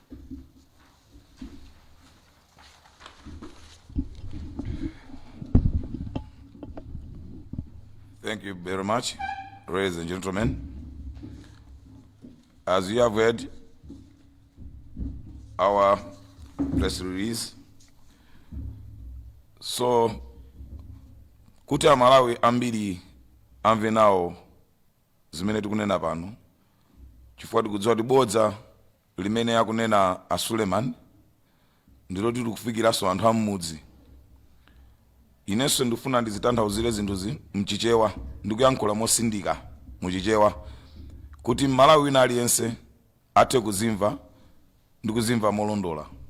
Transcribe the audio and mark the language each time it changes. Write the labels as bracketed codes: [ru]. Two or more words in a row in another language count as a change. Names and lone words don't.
[en] Thank you very much, ladies and gentlemen. As you have heard, our press release. So, [ny] kuti Malawi ambiri amve nawo zimene tikunena pano, chifukwa tikudziwa kuti bodza limene akunena a Suleiman ndilo tikufikiranso anthu am'mudzi. Inenso ndifuna ndizitanthauzire zinthuzi mchichewa, ndikuyankhula mosindika muchichewa, kuti Malawi wina aliyense athe kuzimva ndikuzimva molondola.